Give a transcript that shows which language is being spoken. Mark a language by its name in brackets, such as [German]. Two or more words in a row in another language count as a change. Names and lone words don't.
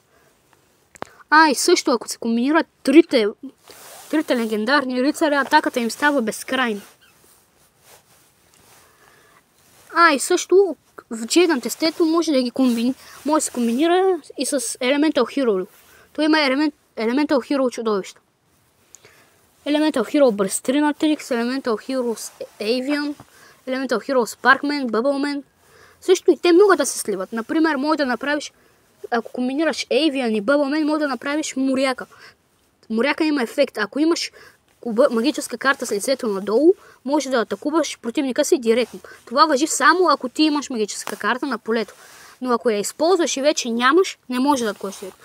[Bulgarian] И също, ако се комбинират трите легендарни рицари, атаката им става безкрайна. И също в Джейдан тестето може да се комбинира и с Elemental Hero. Той има Elemental Hero чудовища. Elemental Hero Burstrinatrix, Elemental Hero Avian, Elemental Hero Sparkman, Bubbleman. Също и те могат да се сливат. Например, може да направиш, ако комбинираш Avian и Bubbleman, може да направиш Моряка. Моряка има ефект. Ако имаш магическа карта с лицето надолу, може да атакуваш противника си директно. Това важи само ако ти имаш магическа карта на полето. Но ако я използваш и вече нямаш, не може да атакуваш директно.